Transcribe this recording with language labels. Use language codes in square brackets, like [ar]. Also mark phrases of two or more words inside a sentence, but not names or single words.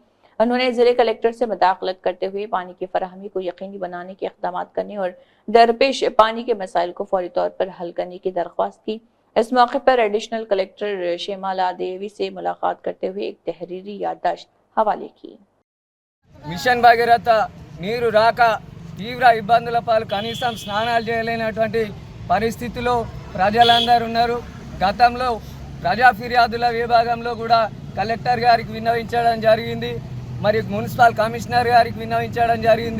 [ur] انہوں نے ضلع کلکٹر سے مداخلت کرتے ہوئے پانی کی فراہمی کو یقینی بنانے کے اقدامات کرنے اور درپیش پانی کے مسائل کو فوری طور پر حل کرنے کی درخواست کی۔ اس موقع پر [en] additional collector [ur] شیمالا دیوی سے ملاقات کرتے ہوئے ایک تحریری یادداشت حوالے کی۔ [te] మిషన్ భగీరథ నీరు రాక తీవ్ర ఇబ్బందుల పాలు కనీసం స్నానాలు చేయలేనటువంటి పరిస్థితిలో ప్రజలందరూ ఉన్నారు। గతంలో ప్రజా ఫిర్యాదుల విభాగంలో కూడా కలెక్టర్ గారికి విన్నవించడం జరిగింది, మరి [en] municipal commissioner [te] గారికి విన్నవించడం జరిగింది।